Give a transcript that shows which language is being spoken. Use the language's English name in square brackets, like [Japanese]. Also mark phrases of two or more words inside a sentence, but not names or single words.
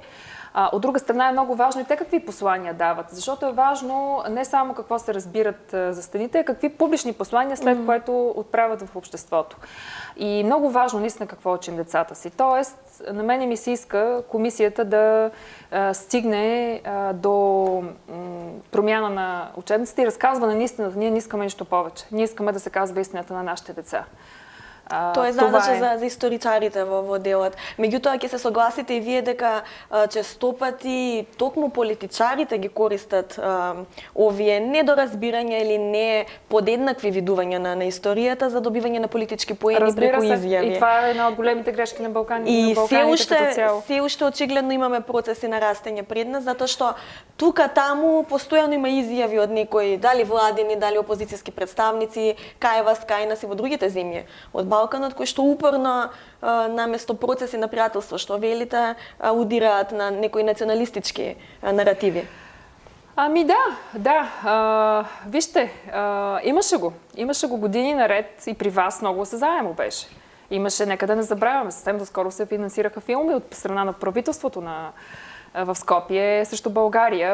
[Bulgarian] От друга страна е много важно и те какви послания дават, защото е важно не само какво се разбират за стените, а какви публични послания след което отправят в обществото. И много важно наистина какво учим децата си. Тоест, на мене ми се иска комисията да стигне до промяна на учебниците и разказване на истината. Ние не искаме нищо повече. Ние искаме да се казва истината на нашите деца. [Macedonian] Тоа е задача за историчарите во делот. Меѓутоа ќе се согласите и вие дека често пати токму политичарите ги користат овие недоразбирања или не подеднакви видувања на историјата за добивање на политички поени преку изјави. И това е една од големите грешки на Балканите. И се уште очигледно имаме процеси на растење пред нас, затоа што тука таму постојано има изјави од некои дали владини, дали опозицијски представници, кај вас, кај нас и во другите земји од Балканот, кои што упорно наместо процеси на пријателство, што велите, удираат на некои националистички наративи. [Bulgarian] Вижте, имаше го години наред и при вас много осезаемо беше. Имаше, нека да не забравяме, съвсем доскоро се финансираха филми от страна на правителството в Скопие срещу България.